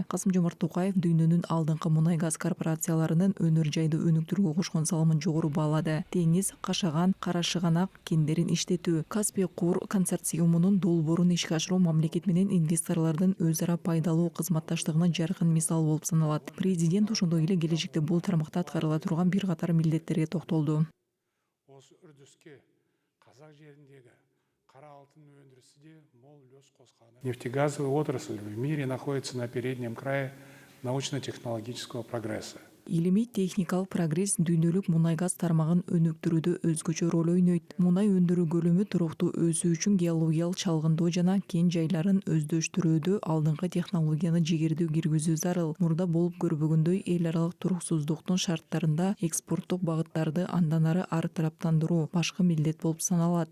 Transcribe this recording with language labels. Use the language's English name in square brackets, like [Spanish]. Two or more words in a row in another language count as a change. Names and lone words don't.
[Kyrgyz] Касым-Жомарт Токаев дүйнөнүн алдыңкы мунай газ корпорацияларынын өнөр жайды өнүктүрүүгө кошкон салымын жогору баалады. Деңиз, Кашаган, Карашыганак кендерин иштетүү, Каспий Кур консорциумунун долбоорун ишке ашыруу мамлекет менен инвесторлордун өз ара пайдалуу кызматташтыгына жаркын мисал болуп саналат. Президент ошондой эле келечекте бул тармакта аткарыла турган бир катар милдеттерге токтолду. [Kazakh] Осы үрдіске қазақ жеріндегі қара алтын өндірісі де мол үлес қосқаны. [Russian] Нефтегазовая отрасль в мире находится на переднем крае научно-технологического прогресса. [Kyrgyz] Илимий техникалык прогресс дүйнөлүк мунай газ тармагын өнүктүрүүдө өзгөчө роль ойнойт. Мунай өндүрүү көлөмү туруктуу өсүү үчүн геологиялык чалгындоо жана кен жайларын өздөштүрүүдө алдыңкы технологияны жигердүү киргизүү зарыл. Мурда болуп көрбөгөндөй эл аралык туруксуздуктун шарттарында экспорттук багыттарды андан ары тараптандыруу башкы милдет болуп саналат.